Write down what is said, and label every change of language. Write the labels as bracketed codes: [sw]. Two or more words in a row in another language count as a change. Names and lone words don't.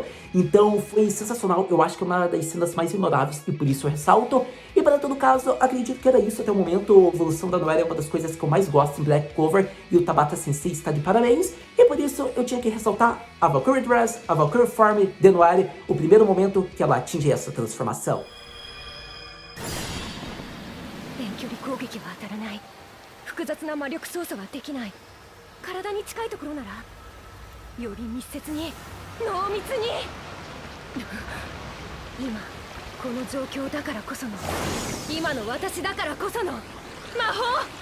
[pt] Então foi sensacional, eu acho que é uma das cenas mais memoráveis e por isso eu ressalto. E para todo caso, acredito que era isso até o momento. A evolução da Noelle é uma das coisas que eu mais gosto em Black Clover e o Tabata Sensei está de parabéns. E por isso eu tinha que ressaltar a Valkyrie Dress, a Valkyrie Farm de Noelle, o primeiro momento que ela atinge essa transformação. [ja] 複雑な魔力操作はできない。体に近いところならより密接に濃密に今この状況だからこその今の私だからこその魔法。